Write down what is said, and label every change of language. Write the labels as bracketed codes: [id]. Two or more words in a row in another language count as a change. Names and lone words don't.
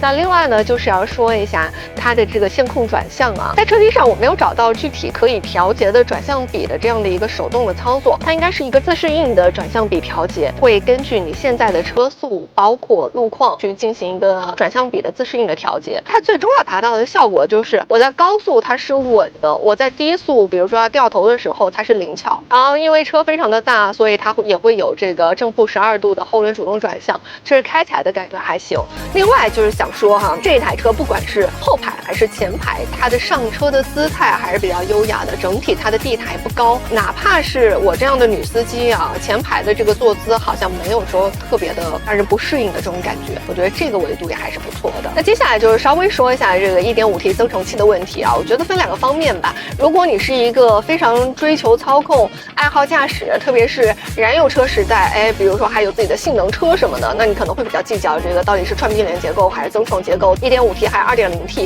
[zh] 那另外呢，就是要說一下它的這個線控轉向啊，在車機上我沒有找到具體可以調節的轉向比的這樣的一個手動的操作，它應該是一個自適應的轉向比調節，會根據你現在的車速包括路況去進行一個轉向比的自適應的調節。它最終要達到的效果就是我在高速它是穩的，我在低速比如說要掉頭的時候它是靈巧，然後因為車非常的大，所以它也會有這個正負12度的後輪主動轉向，這是開起來的感覺還行。另外就是想說哈，這台車不管是後排還是前排，它的上車的姿態還是比較優雅的，整體它的地台不高，哪怕是我這樣的女司機啊，前排的這個坐姿好像沒有說特別的讓人不適應的這種感覺，我覺得這個維度也還是不錯的。那接下來就是稍微說一下這個 1.5T 增程器的問題啊，我覺得分兩個方面吧。如果你是一個非常追求操控、愛好駕駛，特別是燃油車時代，比如說還有自己的性能車什麼的，那你可能會比較計較這個到底是串並聯結構還是增程結構 1.5T 還是 2.0T。